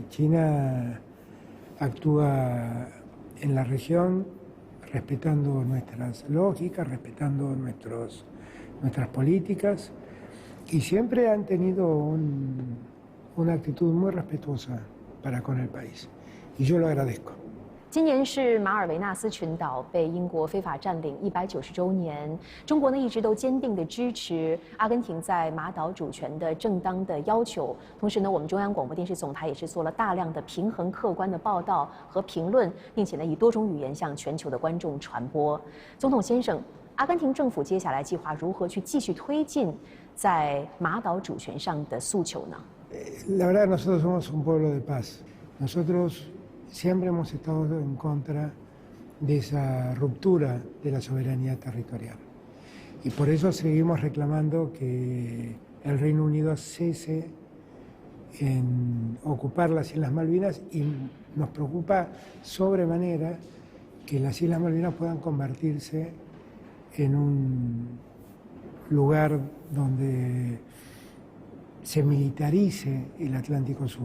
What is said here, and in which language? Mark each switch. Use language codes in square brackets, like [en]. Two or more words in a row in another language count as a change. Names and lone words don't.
[es] China actúa en la región respetando nuestras lógicas, respetando nuestras políticas, y siempre han tenido un una actitud muy respetuosa para con el país. Y yo lo agradezco. [zh] 今年是马尔维纳斯群岛被英国非法占领190周年。中国呢一直都坚定地支持阿根廷在马岛主权的正当的要求。同时呢，我们中央广播电视总台也是做了大量的平衡客观的报道和评论，并且呢以多种语言向全球的观众传播。总统先生，阿根廷政府接下来计划如何去继续推进在马岛主权上的诉求呢？ [es] La verdad, nosotros somos un pueblo de paz. Nosotros siempre hemos estado en contra de esa ruptura de la soberanía territorial. Y por eso seguimos reclamando que el Reino Unido cese en ocupar las Islas Malvinas y nos preocupa sobremanera que las Islas Malvinas puedan convertirse en un lugar donde se militarice el Atlántico Sur.